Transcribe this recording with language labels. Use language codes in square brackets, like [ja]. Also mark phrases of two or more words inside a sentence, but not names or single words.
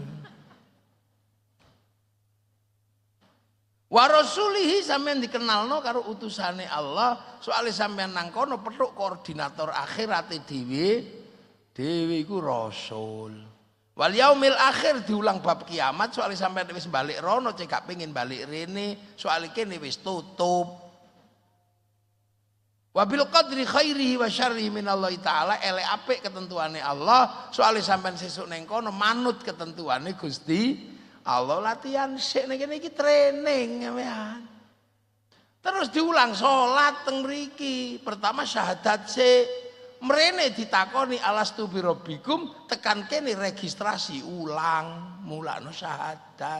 [ar] ورسله [jv] sampean dikenalno karo utusane Allah, soalé sampean nang kono petuk koordinator akhirate dhewe iku rasul. [ar] واليوم الآخر [jv] diulang bab kiamat, soalé sampean wis balik rono cek gak pengin balik rene, soalé kene wis tutup. [ar] وبالقدر خيره وشره من الله تعالى, [jv] elek apik ketentuane Allah, soalé sampean sesuk nang kono manut ketentuane Gusti Allah. Latihan sik nek kene iki training sampean. Terus diulang salat teng mriki. Pertama syahadat sik. Mrene ditakoni [ar] ألست بربكم, [jv] tekan kene registrasi ulang, mulakno syahadat.